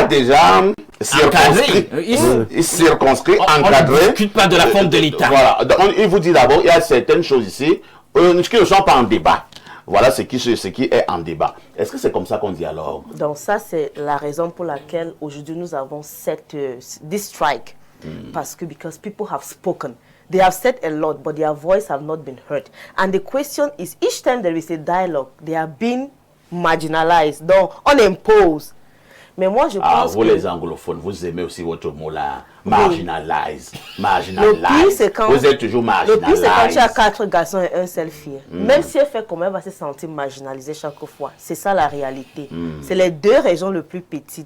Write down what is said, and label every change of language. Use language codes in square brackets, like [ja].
[fr] a déjà circonscrit, encadré. On ne discute pas de la forme de l'État. Voilà. Donc, il vous dit d'abord, il y a certaines choses ici qui ne sont pas en débat. Voilà ce qui est en débat. Est-ce que c'est comme ça qu'on dialogue? Donc ça, c'est la raison pour laquelle aujourd'hui nous avons [en] this strike. Because people have spoken. They have said a lot, but their voice have not been heard. And the question is, each time there is a dialogue, they are being marginalized. [fr] Donc, on impose. Mais moi, je pense vous les anglophones, vous aimez aussi votre mot là, marginalize. [en] Marginalize. [fr] Le pire, c'est quand, vous êtes toujours marginalisé. Le pire, c'est quand tu as 4 garçons et un seul fille. Même si elle fait comment, elle va se sentir marginalisée chaque fois. C'est ça la réalité. C'est les 2 régions les plus petites.